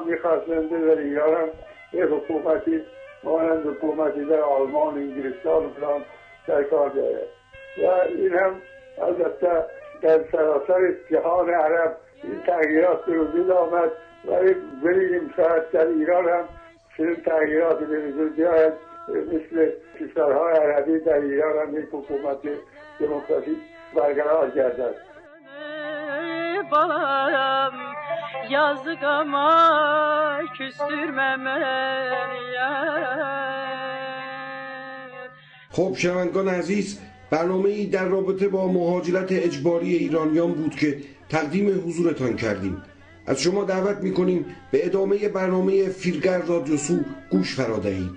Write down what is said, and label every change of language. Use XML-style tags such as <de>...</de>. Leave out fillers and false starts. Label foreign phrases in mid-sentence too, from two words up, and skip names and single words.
<fa>میخواستند در ایران هم یک حکومتی مانند حکومتی در آلمان، انگلستان و فلان در کار دارد و این هم البته در سراسر جهان عرب این تغییرات به وجود آمد ولی ببینیم شاید در ایران هم چنین تغییراتی به وجود بیاید مثل کشورهای عربی در ایران هم یک حکومت دموکراتیک برقرار گردد.</fa> <az>Balam yazgama küstürmemeli.</az> <fa>خب شنوندگان عزیز، برنامه‌ای در رابطه با مهاجرت اجباری ایرانیان بود که تقدیم حضورتان کردیم. از شما da'vat می‌کنیم به ادامه برنامه فیلگر رادیو سو گوش فرا دهید.</fa>